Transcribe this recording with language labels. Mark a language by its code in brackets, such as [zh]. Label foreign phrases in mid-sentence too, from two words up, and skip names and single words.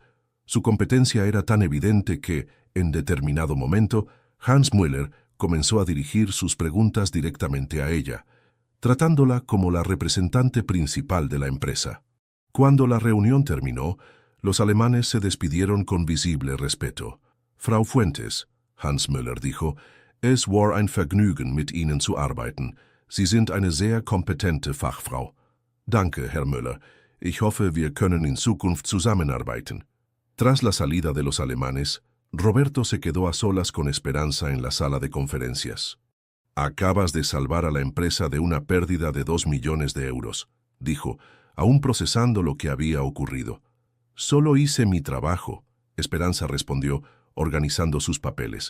[es] Su competencia era tan evidente que, en determinado momento, Hans Möller comenzó a dirigir sus preguntas directamente a ella, tratándola como la representante principal de la empresa. Cuando la reunión terminó, los alemanes se despidieron con visible respeto. [de] «Frau Fuentes», Hans Möller dijo, «es war ein Vergnügen, mit Ihnen zu arbeiten. Sie sind eine sehr kompetente Fachfrau». «Danke, Herr Möller. Ich hoffe, wir können in Zukunft zusammenarbeiten». [es] Tras la salida de los alemanes, Roberto se quedó a solas con Esperanza en la sala de conferencias. «Acabas de salvar a la empresa de una pérdida de 2 millones de euros», dijo, aún procesando lo que había ocurrido. «Solo hice mi trabajo», Esperanza respondió, organizando sus papeles.